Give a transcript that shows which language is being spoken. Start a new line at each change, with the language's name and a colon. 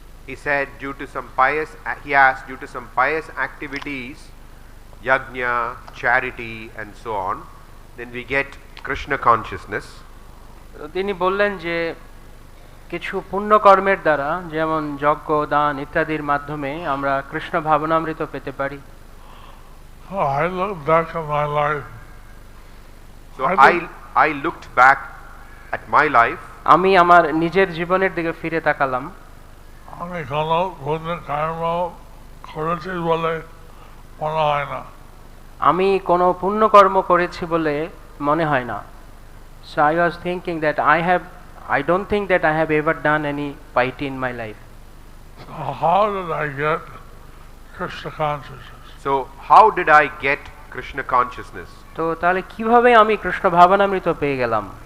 English: He said, due to some pious, he asked, due to some pious activities, yajna, charity, and so on, then we get Krishna consciousness.
Bangla: তিনি বললেন যে কিছু পুণ্যকর্মের দ্বারা, যেমন যজ্ঞ, দান ইত্যাদির মাধ্যমে আমরা কৃষ্ণ ভাবনামৃত পেতে পারি।
English: I look back at my life. So I looked back at my life.
Bangla: আমি আমার নিজের জীবনের দিকে ফিরে তাকালাম। আমি কোনো পুণ্য কর্ম করেছি বলে মনে হয় না। আমি কোনো পুণ্যকর্ম করেছি বলে মনে হয় না।
English: So I was thinking that I don't think that I have ever done any piety in my life. So how did I get Krishna consciousness? So how did I get Krishna consciousness?
Bangla: তো তাহলে কিভাবে আমি কৃষ্ণ ভাবনামৃত পেয়ে গেলাম?